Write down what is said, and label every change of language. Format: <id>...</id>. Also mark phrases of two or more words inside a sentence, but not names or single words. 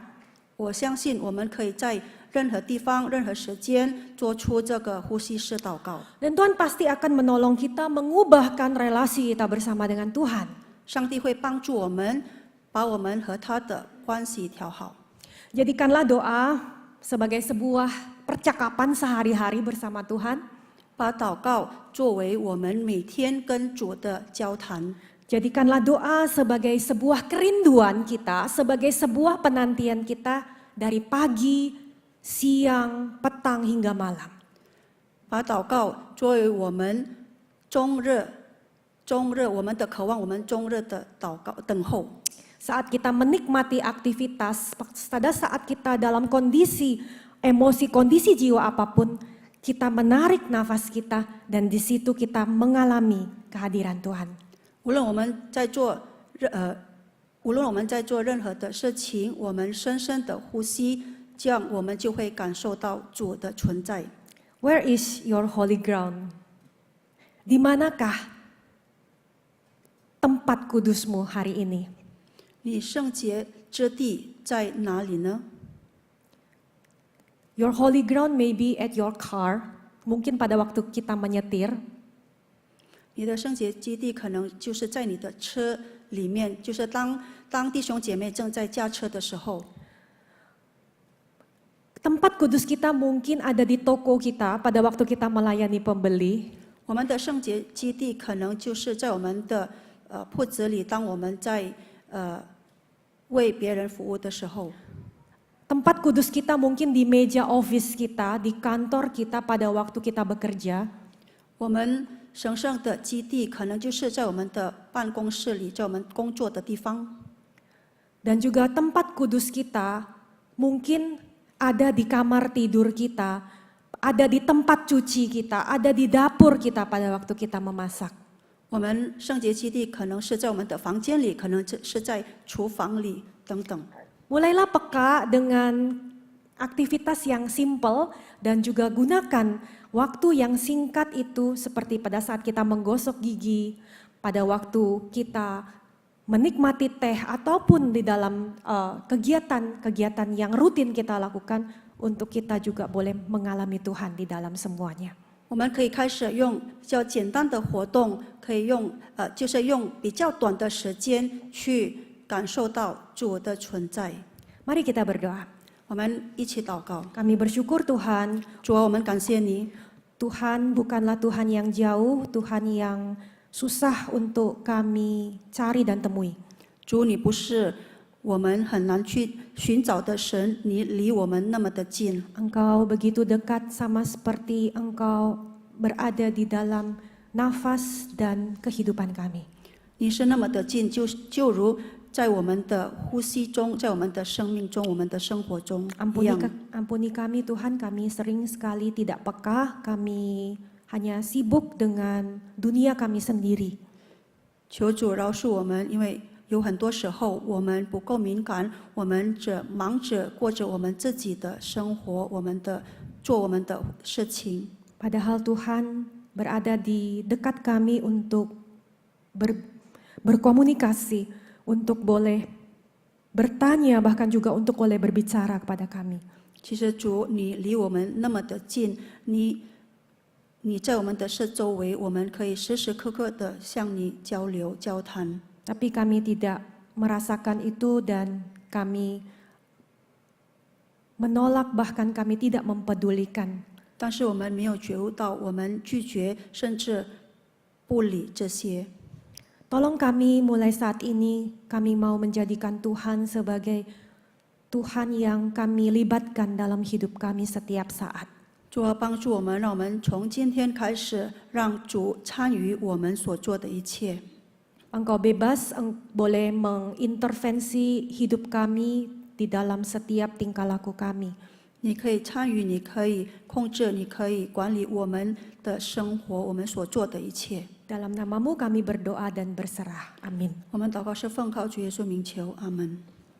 <zh>我相信我们可以在任何地方、任何时间做出这个呼吸式祷告。</zh> <id>Dan Tuhan pasti akan menolong kita mengubahkan relasi kita bersama dengan Tuhan.</id> <zh>上帝会帮助我们，把我们和他的关系调好。</zh> <id>Jadikanlah doa sebagai sebuah percakapan sehari-hari bersama Tuhan.</id> <zh>把祷告作为我们每天跟主的交谈，</zh> <id>Jadikanlah doa sebagai sebuah kerinduan kita, sebagai sebuah penantian kita dari pagi, siang, petang hingga malam.</id> <zh>把祷告作为我们终日我们的渴望，我们终日的祷告等候。</zh> <id>Saat kita menikmati aktivitas, pada saat kita dalam kondisi emosi, kondisi jiwa apapun, kita menarik nafas kita dan di situ kita mengalami kehadiran Tuhan.</id> <zh>无论我们在做任何的事情，我们深深的呼吸，这样我们就会感受到主的存在。</zh> <en>Where is your holy ground?</en> <id>Di manakah tempat kudusmu hari ini?</id> <zh>你圣洁之地在哪里呢？</zh> <en>Your holy ground may be at your car.</en> <id>Mungkin pada waktu kita menyetir,</id> <zh>你的圣洁基地可能就是在你的车里面，就是当弟兄姐妹正在驾车的时候。</zh> <id>tempat kudus kita mungkin ada di toko kita pada waktu kita melayani pembeli.</id> <zh>我们的圣洁基地可能就是在我们的铺子里，当我们在为别人服务的时候。</zh> <id>Tempat kudus kita mungkin di meja office kita, di kantor kita pada waktu kita bekerja.</id> <zh>我们神圣的基地可能就是在我们的办公室里，在我们工作的地方。</zh> <id>Dan juga tempat kudus kita mungkin ada di kamar tidur kita, ada di tempat cuci kita, ada di dapur kita pada waktu kita memasak.</id> <zh>我们圣洁基地可能是在我们的房间里，可能是在厨房里等等。</zh> <id>Mulailah peka dengan aktivitas yang simple dan juga gunakan waktu yang singkat itu seperti pada saat kita menggosok gigi, pada waktu kita menikmati teh ataupun di dalam kegiatan-kegiatan yang rutin kita lakukan, untuk kita juga boleh mengalami Tuhan di dalam semuanya.</id> <zh>我们可以开始用比较简单的活动，可以就是用比较短的时间去感受到主的存在。</zh> <id>Mari kita berdoa.</id> <zh>我们一起祷告，</zh> <id>Kami bersyukur Tuhan,</id> <zh>主啊，我们感谢你，</zh> <id>Tuhan bukanlah Tuhan yang jauh, Tuhan yang susah untuk kami cari dan temui.</id> <zh>主你不是我们很难去寻找的神，你离我们那么的近。</zh> <id>Engkau begitu dekat, sama seperti Engkau berada di dalam nafas dan kehidupan kami.</id> <zh>你是那么的近，就如在我们的呼吸中，在我们的生命中，我们的生活中一样。</zh> <id>Ampuni kami Tuhan, kami sering sekali tidak peka, kami hanya sibuk dengan dunia kami sendiri.</id> <zh>求主饶恕我们，因为有很多时候我们不够敏感，我们只忙着过着我们自己的生活，做我们的事情。</zh> <id>Padahal Tuhan berada di dekat kami untuk berkomunikasi, untuk boleh bertanya, bahkan juga untuk boleh berbicara kepada kami.</id> <zh>其实主，你离我们那么的近，你在我们的四周围，我们可以时时刻刻的向你交流交谈。</zh> <id>Tapi kami tidak merasakan itu dan kami menolak, bahkan kami tidak mempedulikan.</id> <zh>但是我们没有觉悟到，我们拒绝甚至不理这些。</zh> <id>Tolong kami mulai saat ini, kami mau menjadikan Tuhan sebagai Tuhan yang kami libatkan dalam hidup kami setiap saat.</id> <zh>主啊，帮助我们，让我们从今天开始，让主参与我们所做的一切。</zh> <id>Engkau bebas boleh mengintervensi hidup kami di dalam setiap tingkah laku kami.</id> <zh>你可以参与，你可以控制，你可以管理我们的生活，我们所做的一切。</zh> <id>Dalam namamu kami berdoa dan berserah. Amin.</id> <zh>我们祷告是奉靠主耶稣名求，阿门。</zh>